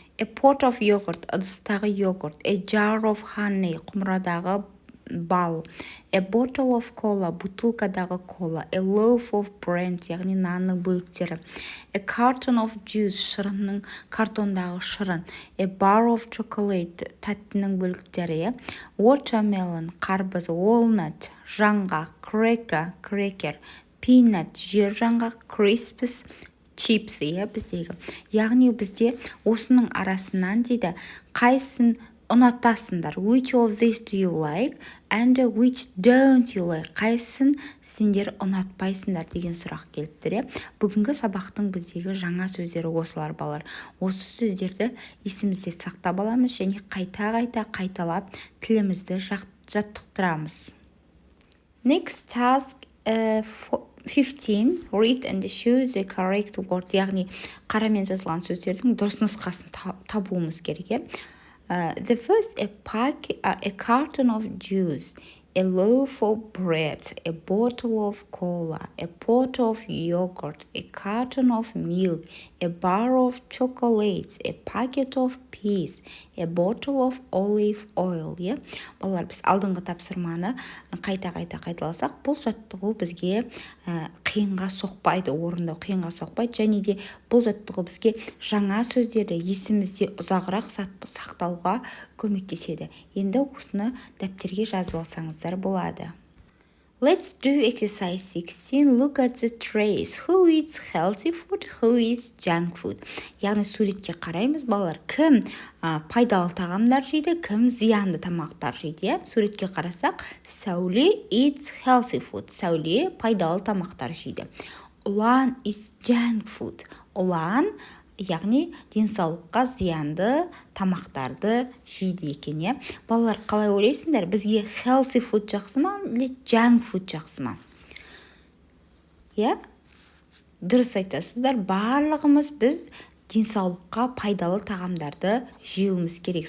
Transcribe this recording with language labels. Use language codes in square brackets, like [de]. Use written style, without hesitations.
[en] A pot of yogurt, [kk] ыдыстағы йогурт. [en] A jar of honey, [kk] құмырадағы бал. [en] A bottle of cola, [kk] бутылкадағы кола. [en] A loaf of bread, [kk] яғни нанның бөліктері. [en] A carton of juice, [kk] шырынның картондағы шырын. [en] A bar of chocolate, [kk] тәттінің бөліктері. [en] Watermelon, қарбыз. Walnut, жаңғақ. [kk] Cracker, крекер. Peanut, жер жаңғақ. Crisps, чипс, біздегі. Яғни бізде осының арасынан дейді, қайсын ұнатасыңдар? [en] Which of these do you like? And which don't you like? [kk] Қайсын сендер ұнатпайсыңдар деген сұрақ келіпті. Бүгінгі сабақтың біздегі жаңа сөздері осылар балалар. Осы сөздерді есімізде сақтап аламыз және қайталап тілімізді жаттықтырамыз. [en] Next task 15. Read and choose the correct word. [kk] Яғни қарамен жазылған сөздердің дұрыс нұсқасын табуымыз керек. [en] The first, a carton of juice, a loaf of bread, a bottle of cola, a pot of yogurt, a carton of milk, a bar of chocolates, a packet of peas, a bottle of olive oil. [kk] Балалар, біз алдыңғы тапсырманы қайталасақ, бұл жаттығу бізге қиынға соқпайды, орындау қиынға соқпайды, және де бұл жаттығу бізге жаңа сөздерді есімізде ұзағырақ сақтауға көмектеседі. Енді осыны дәптерге жазып алсаңыздар болады. [en] Let's do exercise 16. Look at the trays. Who eats healthy food? Who eats junk food? [kk] Яғни суретке қараймыз, балалар. Кім пайдалы тағамдар жейді, кім зиянды тамақтар жейді? Суретке қарасақ, Сәуле [en] eats healthy food. [kk] Сәуле пайдалы тамақтар жейді. [en] Ұлан eats junk food. [kk] Ұлан яғни денсаулыққа зиянды тамақтарды жейді екен. Балалар, қалай ойлайсыңдар? Бізге healthy food жақсы ма, или junk food жақсы ма? Дұрыс айтасыздар. Барлығымыз біз денсаулыққа пайдалы тағамдарды жеуіміз керек.